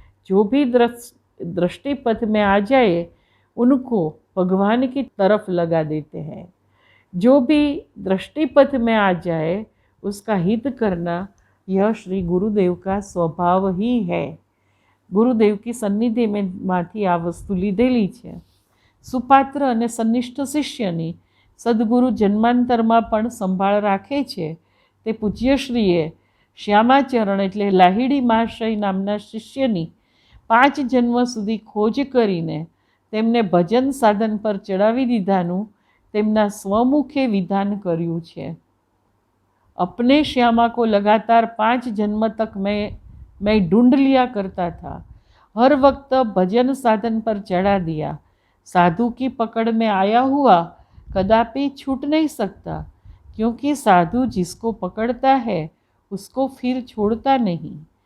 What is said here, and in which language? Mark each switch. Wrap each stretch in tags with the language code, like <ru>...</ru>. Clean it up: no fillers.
<hi>जो भी दृष्टिपथ में आ जाए उनको भगवान की तरफ लगा देते हैं. जो भी दृष्टिपथ में आ जाए उसका हित करना यह श्री गुरुदेव का स्वभाव ही है।</hi> <gu>ગુરુદેવ કી સન્નિધિ માંથી આ વસ્તુ લીધેલી છે. સુપાત્ર અને સન્નિષ્ઠ શિષ્યની સદગુરુ જન્માંતરમાં પણ સંભાળ રાખે છે. તે પૂજ્યશ્રીએ શ્યામાચરણ એટલે લાહિડી મહાશય નામના શિષ્યની 5 જન્મ સુધી ખોજ કરીને તેમને ભજન સાધન પર ચડાવી દીધાનું તેમના સ્વમુખે વિધાન કર્યું છે.</gu> <hi>अपने श्यामा को लगातार 5 जन्म तक मैं ढूंढ लिया करता था, हर वक्त भजन साधन पर चढ़ा दिया। साधु की पकड़ में आया हुआ कदापि छूट नहीं सकता, क्योंकि साधु जिसको पकड़ता है उसको फिर छोड़ता नहीं।</hi>